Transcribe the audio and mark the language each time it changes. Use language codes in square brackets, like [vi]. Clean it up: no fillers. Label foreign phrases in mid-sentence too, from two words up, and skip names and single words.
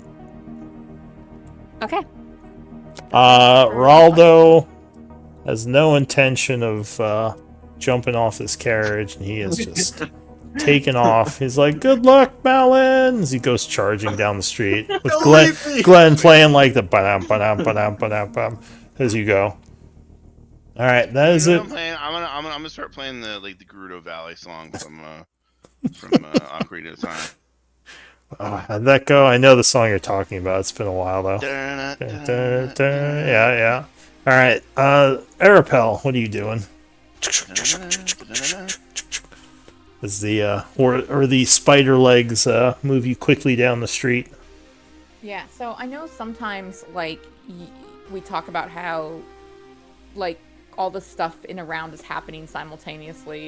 [en] Okay. Raldo has no intention of jumping off this carriage, and he is just taking off. He's like, "Good luck, Malin!" as he goes charging down the street with Don't Glenn, leave me! Glenn playing like the ba-dum, ba-dum, ba-dum, ba-dum, ba-dum, as you go. All right, that is You it. know what I'm gonna start playing the Gerudo Valley song from Ocarina of Time. How'd that go? I know the song you're talking about. It's been a while though. Da-da-da-da. Dun, dun, dun. Yeah. All right, Arapel, what are you doing? As the or the spider legs move you quickly down the street. Yeah, so I know sometimes, like, we talk about how, like, all the stuff in a round is happening simultaneously.